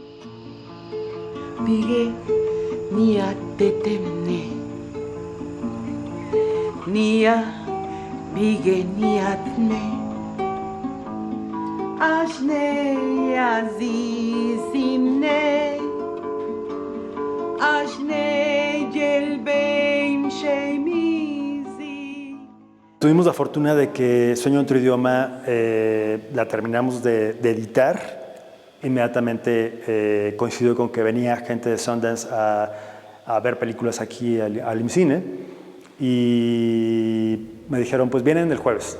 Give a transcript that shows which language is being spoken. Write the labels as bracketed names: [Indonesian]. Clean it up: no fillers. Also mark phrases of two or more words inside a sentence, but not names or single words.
[Spanish] Bige nia tetemne nia bige niatne ashne azizimne ashne yelbeim sheimizi. Tuvimos la fortuna de que Sueño en otro idioma la terminamos de editar. Inmediatamente coincidió con que venía gente de Sundance a ver películas aquí al IMCINE y me dijeron, pues vienen el jueves.